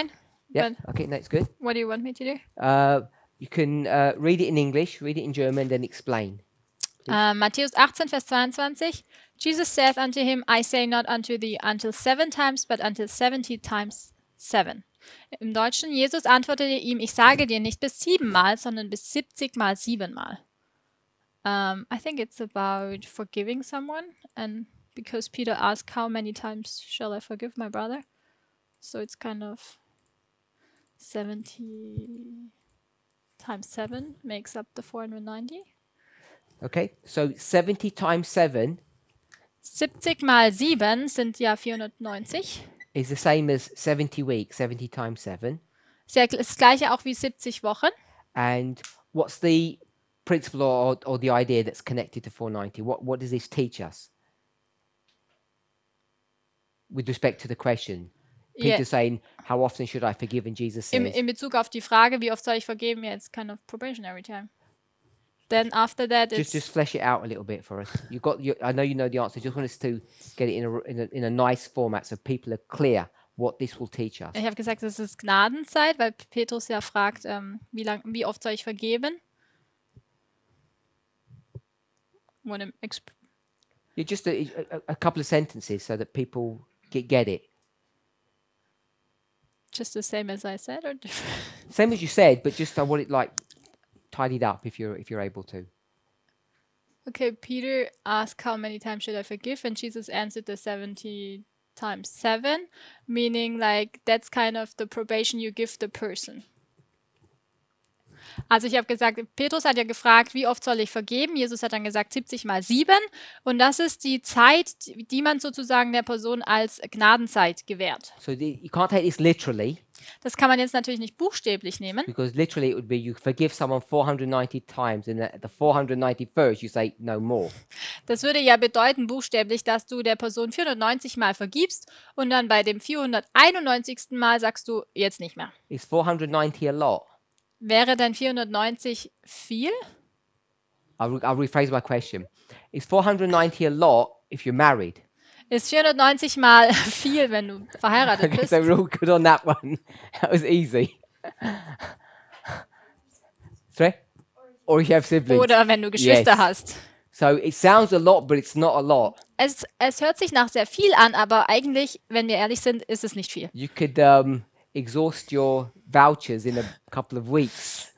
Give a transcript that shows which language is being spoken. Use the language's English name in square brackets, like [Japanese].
[English] fine. Yeah. But Okay, that's good. what do you want me to do? You can read it in English, read it in German, then explain. [German] Matthäus 18, Vers 22. [English] Jesus saith unto him, I say not unto thee until 7 times, but until 70 times 7. [German] Im Deutschen, Jesus antwortete ihm, ich sage dir nicht bis 7-mal, sondern bis 70-mal 7-mal. [English] I think it's about forgiving someone, and because Peter asked, how many times shall I forgive my brother? So it's kind of 70 times 7 makes up the 490. Okay, so 70 times 7 [German] 70 mal 7 sind ja 490. [English] is the same as 70 weeks, 70 times 7. [German] Ist ja das gleiche auch wie 70 Wochen. [English] And what's the principle or the idea that's connected to 490? What does this teach us? With respect to the question. [German] Ja, [English] Peter's saying, how often should I forgive? And Jesus says, [German] in Bezug auf die Frage, wie oft soll ich vergeben, [English] yeah, it's kind of probationary time. Then after that, it's just flesh it out a little bit for us. I know you know the answer. Just want us to get it in a nice format so people are clear what this will teach us. [German] ich habe gesagt, es ist Gnadenzeit, weil Petrus ja fragt, wie oft soll ich vergeben? [English] Yeah, just a couple of sentences so that people get it. Just the same as I said, or different? Same as you said, but just I want it like tidied up if you're able to. Okay, Peter asked, how many times should I forgive? And Jesus answered the 70 times 7, meaning like that's kind of the probation you give the person. [German] Also ich habe gesagt, Petrus hat ja gefragt, wie oft soll ich vergeben? Jesus hat dann gesagt 70 mal 7. Und das ist die Zeit, die man sozusagen der Person als Gnadenzeit gewährt. [English] So you can't take this literally. [German] Das kann man jetzt natürlich nicht buchstäblich nehmen. [English] Because literally it would be you forgive someone 490 times and at the 491st you say no more. [German] Das würde ja bedeuten buchstäblich, dass du der Person 490 Mal vergibst und dann bei dem 491. Mal sagst du jetzt nicht mehr. [English] Is 490 a lot? [German] Wäre dann 490 viel? [English] I'll rephrase my question. Is 490 a lot if you're married? [German] Ist 490 Mal viel, wenn du verheiratet [English] Okay, [German] bist? [English] so we're all good on that one. That was easy. Sorry? Or if you have siblings. [German] Oder wenn du Geschwister [English] Yes. [German] hast. [English] So it sounds a lot, but it's not a lot. [German] Es hört sich nach sehr viel an, aber eigentlich, wenn wir ehrlich sind, ist es nicht viel. [English] You could exhaust your vouchers in a couple of weeks.